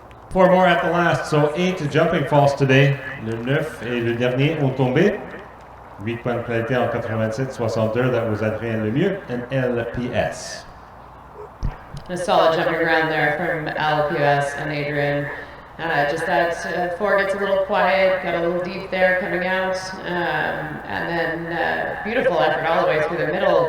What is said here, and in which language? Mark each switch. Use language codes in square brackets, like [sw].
[en] Four more at the last, so 8 jumping falls today. [fr] Le 9 et le dernier ont tombé. 8 points de pénalité en 87-62. [en] That was Adrien Lemieux and LPS. A solid jumping ground there from LPS and Adrian. Just that 4 gets a little quiet, got a little deep there coming out, and then beautiful effort all the way through the middle.